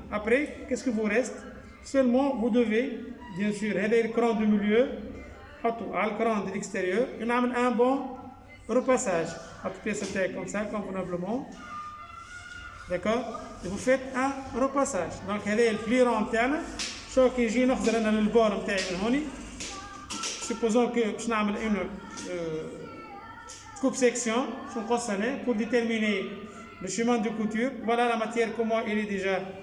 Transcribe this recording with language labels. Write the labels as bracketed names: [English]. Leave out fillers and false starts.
[French] Après, qu'est-ce que vous reste? Seulement, vous devez, bien sûr, aider le cran du milieu, le cran de l'extérieur, et on a un bon repassage. Comme ça, convenablement. D'accord? Et vous faites un repassage. [Arabic] Donc, هذا البلي رون تاعنا. شو كي يجي نخزر انا للبور نتاعي من هوني. [French] Supposons que je نعمل une coupe section pour déterminer le chemin de couture. Voilà la matière, comment elle est déjà.